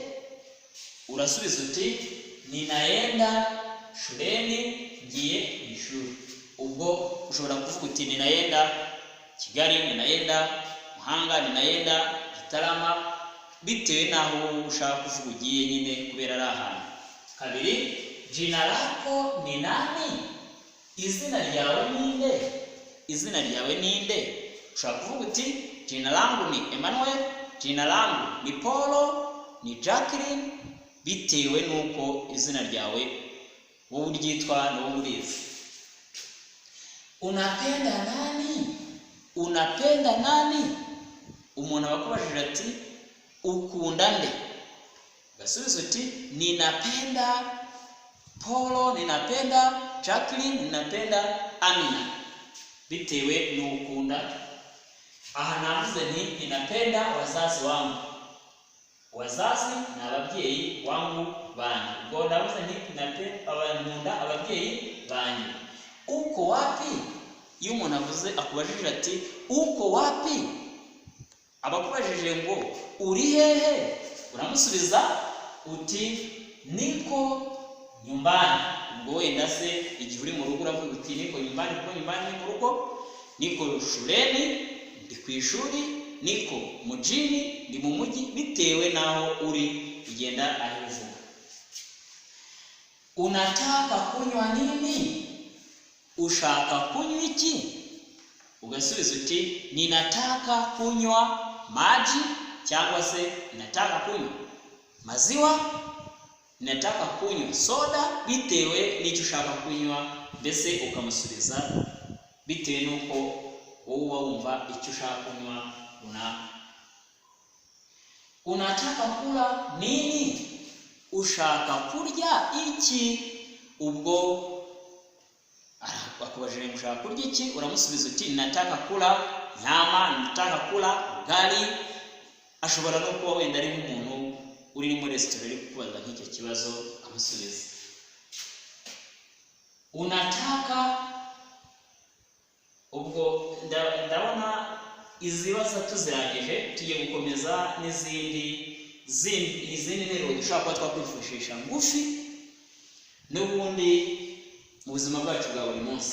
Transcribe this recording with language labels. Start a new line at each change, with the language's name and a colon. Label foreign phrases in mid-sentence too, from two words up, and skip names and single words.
Kinyarwanda: Urasubiza uti
Swahili: ninaenda shuleni,
Kinyarwanda: ngiye ishuri. Ubwo ushobora kuvuga uti ninaenda Kigali, ninaenda Muhanga, ninaenda Gitarama, bitewe naho ushaka kuvuga ugiye nyine kubera ari ahantu. Kabiri,
Swahili: jina lako ni nani?
Kinyarwanda: Izina ryawe ninde? Izina ryawe ninde? Ushaka kuvuga uti
Swahili: jina langu ni Emmanuel, jina langu ni Paulo, ni Jacqueline,
Kinyarwanda: bitewe nuko izina ryawe wowe uryitwa no urizi.
Swahili: Unapenda nani? Unapenda nani?
Kinyarwanda: Umuntu abakubajije ati ukunda nde? Gasubiza uti
Swahili: ninapenda Paulo, ninapenda Jacqueline, ninapenda Amina,
Kinyarwanda: bitewe n'ukunda. Aha navuze nti
Swahili: ninapenda wazazi wangu.
Kinyarwanda: Wazazi ni ababyeyi wangu banyu. Ubwo navuze nti ninapenda ababyeyi banyu.
Swahili: Uko wapi?
Kinyarwanda: Iyo umuntu avuze akubajije ati
Swahili: uko wapi,
Kinyarwanda: abakubajije ngo uri hehe, uramusubiza uti
Swahili: niko nyumbani.
Kinyarwanda: Ubwo wenda se igihe uri mu rugo uravuga uti
Swahili: niko nyumbani,
Kinyarwanda: kuko
Swahili: nyumbani ni mu rugo. Niko shuleni,
Kinyarwanda: ndi ku ishuri.
Swahili: Niko mujini,
Kinyarwanda: ndi mu mujyi, bitewe naho uri ugenda ahivuga.
Swahili: Unataka kunywa nini?
Kinyarwanda: Ushaka kunywa iki? Ugasubiza uti
Swahili: ninataka kunywa maji,
Kinyarwanda: cyangwa se
Swahili: ninataka kunywa maziwa, ninataka kunywa soda,
Kinyarwanda: bitewe n'icyo ushaka kunywa, mbese ukamusubiza bitewe nuko wowe wumva icyo ushaka kunywa runaka.
Swahili: Unataka kula nini?
Kinyarwanda: Ushaka kurya iki? Ubwo akubajije ushaka kurya iki, uramusubiza uti
Swahili: ninataka kula nyama, ninataka kula ugali.
Kinyarwanda: Ashobora no kuba wenda ari nk'umuntu uri muri restaurant ari kukubaza nk'icyo kibazo, amusubiza. Unataka, ubwo ndabona izibaza tuzirangije, tugiye gukomeza n'izindi nteruro dushobora kuba twakwifashisha ngufi n'ubundi mu buzima bwacu bwa buri munsi.